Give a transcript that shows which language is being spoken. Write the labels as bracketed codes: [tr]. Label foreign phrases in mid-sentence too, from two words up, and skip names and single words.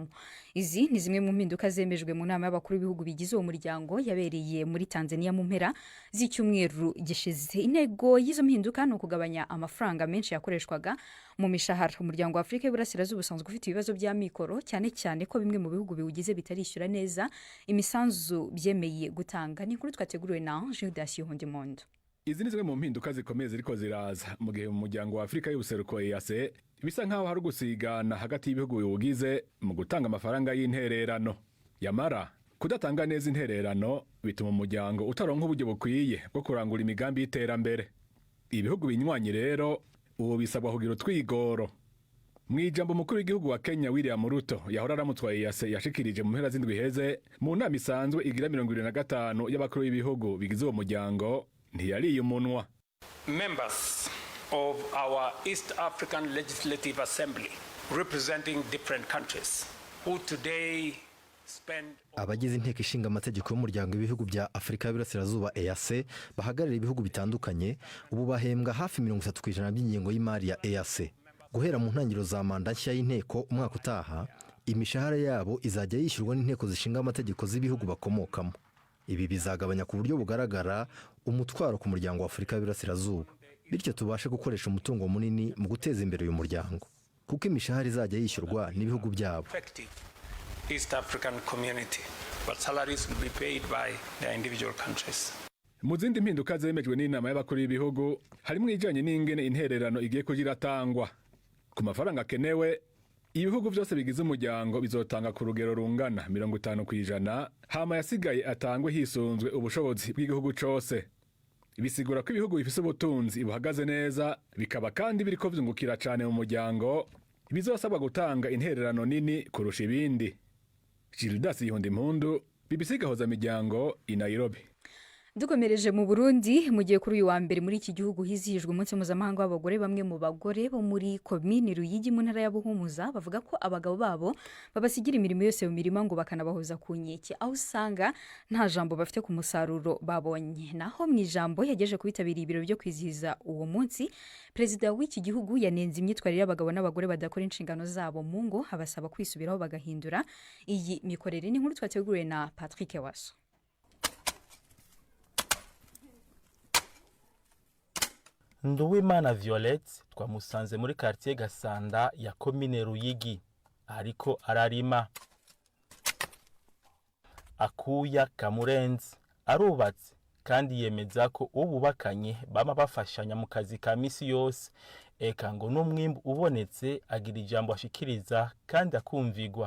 [rw] Izi ni zimwe mu mpinduka zemejwe mu nama y'abakuru b'ibihugu bigize uwo muryango yabereye muri Tanzania mu mpera z'icyumweru gishize. Intego y'izo mpinduka ni ukugabanya amafaranga menshi yakoreshwaga mu mishahara. Umuryango wa Afurika y'Uburasirazuba usanzwe ufite ibibazo bya mikoro, cyane cyane ko bimwe mu bihugu biwugize bitarishyura neza imisanzu byemeye gutanga. Ni inkuru twateguriwe na Judas Yuhundi Mondo. [rn] Izi ni zimwe mu mpinduka zikomeye ziriko ziraza mu gihe mu muryango wa Afurika y'Ubuseruko EAC bisa nkaho hari gusigana hagati y'ibihugu biwugize mu gutanga amafaranga y'intererano. Yamara kudatanga neza intererano bituma umuryango utaronka uburyo bukwiye bwo kurangura imigambi y'iterambere. Ibihugu binywanye rero ubu bisabwa kugira utwigoro. Mwijambo mukuru w'igihugu wa Kenya William Ruto yahora aramutwaye yase yashikirije mu mpera z'indwi heze mu nama isanzwe igira 25 y'abakuru b'ibihugu bigize uwo muryango ntiyariye umunwa. [en] Members of our East African Legislative Assembly representing different countries who today [rw] abagize inteko ishinga amategeko y'umuryango w'ibihugu bya Afrika y'Iburasirazuba EAC bahagarara ibihugu bitandukanye ubu bahembwa hafi 30% by'ingengo y'imari ya EAC. Guhera mu ntangiriro za manda nshya y'inteko umwaka utaha imishahara yabo izajya yishyurwa n'inteko zishinga amategeko z'ibihugu bakomokamo. Ibi bizagabanya ku buryo bugaragara umutwaro ku muryango wa Afrika y'Iburasirazuba, bityo tubashe gukoresha umutungo munini mu guteza imbere uyu muryango kuko imishahara izajya yishyurwa n'ibihugu byabo. [en] East African community, but salaries will be paid by the individual countries. [rn] Mu zindi mpinduka zemejwe n'inama y'abakuru b'ibihugu harimo ijanye n'ingene intererano igiye kugiratangwa ku mafaranga kenewe. Ibihugu byose bigize umuryango bizotanga ku rugero rungana 50%, hama yasigaye atangwe hisunzwe ubushobozi bw'igihugu cose. Bisigura ko ibihugu bifise ubutunzi buhagaze neza bikaba kandi biriko vyungukira cane mu muryango bizosabwa gutanga intererano nini kurusha ibindi. Gildas Yihondimpundu, BBC Gahuza Miryango i Nairobi. [rw] Dukomereje mu Burundi mu gihe kuri uyu wa mbere muri iki gihugu hizihijwe umunsi mpuzamahanga w'abagore, bamwe mu bagore bo muri komine Ruyigi mu ntara ya Buhumuza bavuga ko abagabo babo babasigira imirimo yose mu mirima ngo bakanabahoza ku nkeke, aho usanga nta jambo bafite ku musaruro babonye. Naho mu ijambo yageje kubitabira ibiro byo kwizihiza uwo munsi, Perezida w'iki gihugu yanenze imyitwarire y'abagabo n'abagore badakora inshingano zabo mu ngo, abasaba kwisubiraho bagahindura iyi mikorere. Ni nkuru twateguriwe na Patrick Waso. [rn] Nduwimana Violette twamusanze muri quartier Gasanda ya komine Ruyigi ariko ararima. Akuya Kamurenzi arubatse kandi yemeza ko ububakanye bama bafashanya mu kazi ka misi yose, eka ngo n'umwimbu ubonetse agira ijambo ashikiriza kandi akumvigwa.